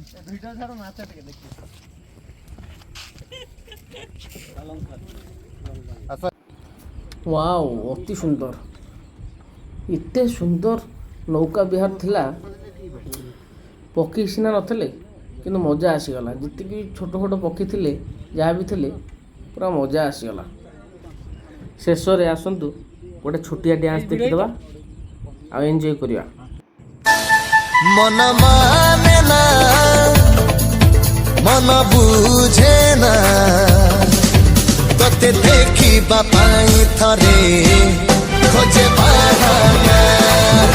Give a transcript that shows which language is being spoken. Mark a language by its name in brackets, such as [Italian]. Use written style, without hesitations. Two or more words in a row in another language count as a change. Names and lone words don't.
[Odia] ୱାଓ, ଅତି ସୁନ୍ଦର, ଏତେ ସୁନ୍ଦର ନୌକା ବିହାର ଥିଲା। ପକ୍ଷୀ ସିନା ନଥିଲେ, କିନ୍ତୁ ମଜା ଆସିଗଲା। ଯେତିକି ଛୋଟ ଛୋଟ ପକ୍ଷୀ ଥିଲେ, ଯାହା ବି ଥିଲେ, ପୁରା ମଜା ଆସିଗଲା। ଶେଷରେ ଆସନ୍ତୁ ଗୋଟେ ଛୋଟିଆ ଡ୍ୟାନ୍ସ ଦେଖିଦେବା ଆଉ ଏନ୍ଜୟ କରିବା। ମନ ମାନେ ନା ମନ ବୁଝେ ନା ତୋତେ ଦେଖି ବାପାଇ ଥରେ ଖୋଜେ ବାହାନା।